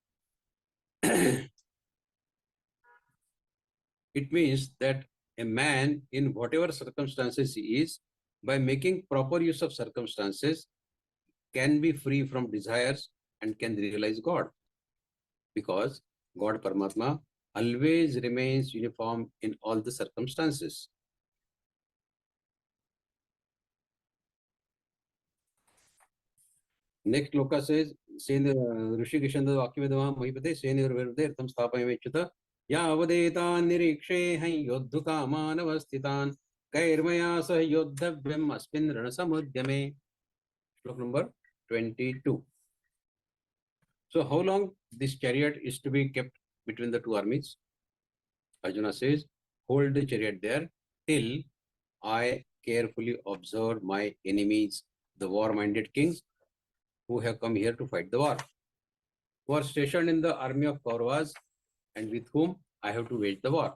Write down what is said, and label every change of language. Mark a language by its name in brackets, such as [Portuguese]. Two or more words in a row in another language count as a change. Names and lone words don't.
[English] It means that a man, in whatever circumstances he is, by making proper use of circumstances, can be free from desires and can realize God. Because God Paramatma always remains uniform in all the circumstances. Next shloka says, [Sanskrit] Rishikeshanda Vakyamidama Mahipate Senayor Tam Sthapayamechyuta Yavadetan Nirikshe Yoddhukamanavasthitan Kairmaya Sah Yoddhavyam Aspin Ranasamudyame. [English] Shlok number 22. So how long this chariot is to be kept between the two armies? Arjuna says, hold the chariot there till I carefully observe my enemies, the war-minded kings who have come here to fight the war, who are stationed in the army of Kauravas and with whom I have to wage the war.